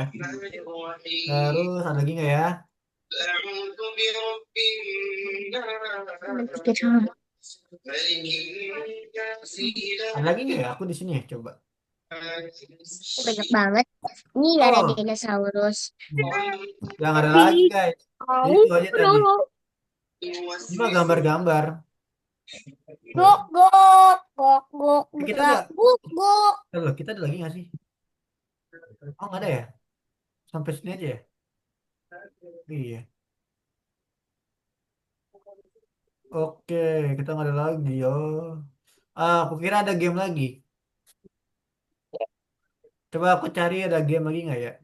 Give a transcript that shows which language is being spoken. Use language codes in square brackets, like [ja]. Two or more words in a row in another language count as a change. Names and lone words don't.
[id] Terus ada lagi nggak ya? Ada lagi nggak ya? Aku di sini ya, coba. Banyak banget. Ini ada Oh, dinosaurus. yang ada lagi guys. Jadi itu aja tadi. Ini mah gambar-gambar. Gok gok gok gok Kita ada, gok gok. loh, kita ada lagi nggak sih? Oh, nggak ada ya? Sampai sini aja ya? Iya. Oke, kita nggak ada lagi yo. Aku kira ada game lagi. Coba aku cari ada game lagi nggak ya?